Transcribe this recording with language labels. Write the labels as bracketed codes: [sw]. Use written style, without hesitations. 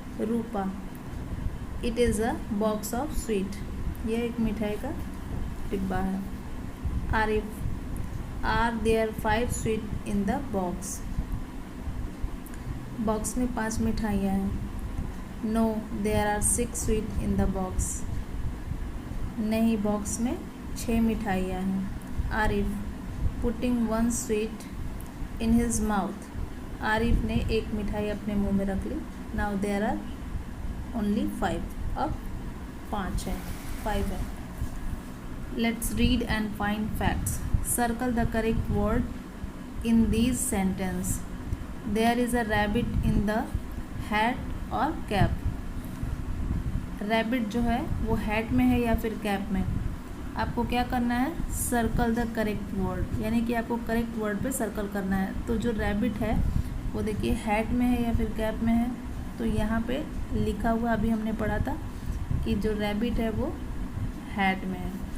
[en] Rupa, it is a box of sweet. [hi] यह एक मिठाई का डिब्बा है. [en] Arif, are there 5 sweet in the box? [hi] Box में 5 मिठाइयाँ हैं. [en] No, there are 6 sweet in the box. [hi] नहीं, बॉक्स में 6 मिठाइयाँ हैं. [en] Arif, putting 1 sweet in his mouth. [hi] Arif ने एक मिठाई अपने मुंह में रख ली. [en] Now there are only 5. [hi] अब 5 है, 5 है. [en] Let's read and find facts. Circle the correct word in these sentence. There is a rabbit in the hat or cap. [hi] Rabbit जो है वो hat में है या फिर cap में. आपको क्या करना है? [en] circle the correct word, [hi] यानी कि आपको करेक्ट वर्ड पे सर्कल करना है. तो जो रैबिट है वो देखिए हैट में है या फिर कैप में है. तो यहाँ पे लिखा हुआ अभी हमने पढ़ा था कि जो रैबिट है वो हैट में है.